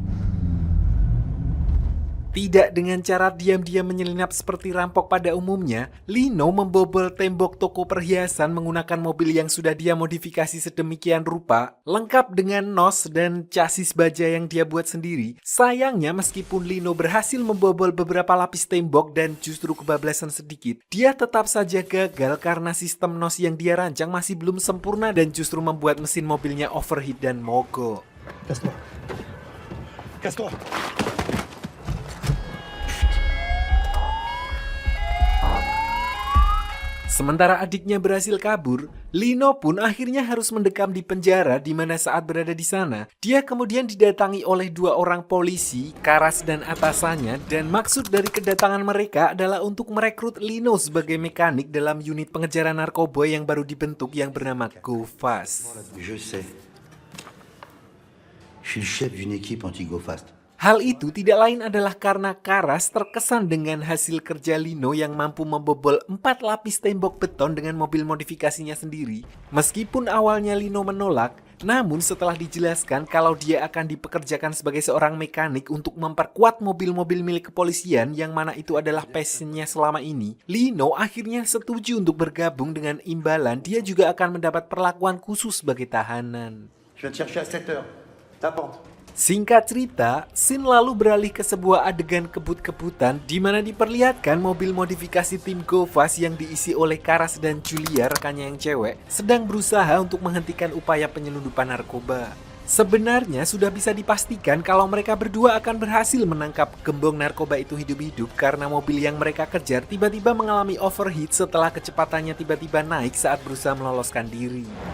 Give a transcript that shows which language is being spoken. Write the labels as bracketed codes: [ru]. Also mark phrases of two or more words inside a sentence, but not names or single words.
[id] Tidak dengan cara diam-diam menyelinap seperti rampok pada umumnya, Lino membobol tembok toko perhiasan menggunakan mobil yang sudah dia modifikasi sedemikian rupa, lengkap dengan nos dan chassis baja yang dia buat sendiri. Sayangnya meskipun Lino berhasil membobol beberapa lapis tembok dan justru kebablasan sedikit, dia tetap saja gagal karena sistem nos yang dia rancang masih belum sempurna dan justru membuat mesin mobilnya overheat dan mogok. [fr] Casse-toi. Casse-toi. [id] Sementara adiknya berhasil kabur, Lino pun akhirnya harus mendekam di penjara di mana saat berada di sana, dia kemudian didatangi oleh dua orang polisi, Karas dan atasannya, dan maksud dari kedatangan mereka adalah untuk merekrut Lino sebagai mekanik dalam unit pengejaran narkoba yang baru dibentuk yang bernama Go Fast. [fr] Je sais. Je suis le chef d'une équipe anti-Go Fast. [id] Hal itu tidak lain adalah karena Karas terkesan dengan hasil kerja Lino yang mampu membobol 4 lapis tembok beton dengan mobil modifikasinya sendiri. Meskipun awalnya Lino menolak, namun setelah dijelaskan kalau dia akan dipekerjakan sebagai seorang mekanik untuk memperkuat mobil-mobil milik kepolisian yang mana itu adalah passionnya selama ini, Lino akhirnya setuju untuk bergabung dengan imbalan dia juga akan mendapat perlakuan khusus sebagai tahanan. [fr] Je viens te chercher à 7 heures. T'apprends. [id] Singkat cerita, scene lalu beralih ke sebuah adegan kebut-kebutan di mana diperlihatkan mobil modifikasi tim Go Fast yang diisi oleh Karas dan Julia, rekannya yang cewek, sedang berusaha untuk menghentikan upaya penyelundupan narkoba. Sebenarnya sudah bisa dipastikan kalau mereka berdua akan berhasil menangkap gembong narkoba itu hidup-hidup karena mobil yang mereka kejar tiba-tiba mengalami overheat setelah kecepatannya tiba-tiba naik saat berusaha meloloskan diri.